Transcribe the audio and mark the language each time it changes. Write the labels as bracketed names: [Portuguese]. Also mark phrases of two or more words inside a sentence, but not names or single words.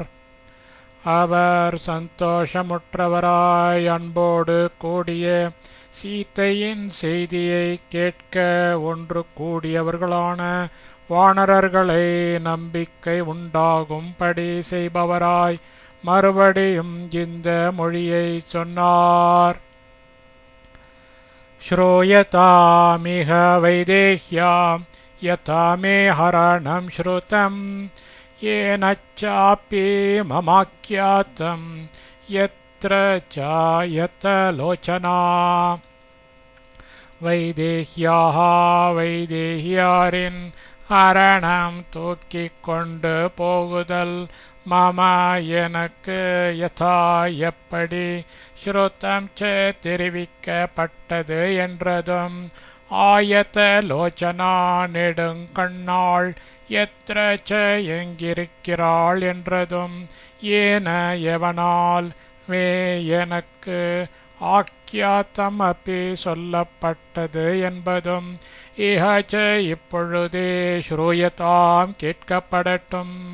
[Tamil] அவர் சந்தோஷமுற்றவராய் அன்போடு கூடிய சீதையின் செய்தியை கேட்க ஒன்று கூடியவர்களான வானரர்களை நம்பிக்கை உண்டாகும்படி செய்பவராய் மறுபடியும் இந்த மொழியை சொன்னார். [Sanskrit] श्रूयतामिह वैदेह्यां यथा मे हरणं श्रुतम् येनच्चापि ममाख्यातं यत्र चायत लोचना. [Tamil] வைதேஹ்யாஹ வைதேஹியாரின் அரணம் தூக்கிக் கொண்டு போகுதல் மம எனக்கு யதா எப்படி ஸ்ருதம் ச தெரிவிக்கப்பட்டது என்றதும் ஆயத லோச்சனா நெடுங்கண்ணாள் எத்ர ச எங்கிருக்கிறாள் என்றதும் ஏன எவனால் மே எனக்கு ஆக்கியாத்தம் அப்பி சொல்லப்பட்டது என்பதும் இஹ ச இப்பொழுதே ஸ்ரூயதாம் கேட்கப்படட்டும்.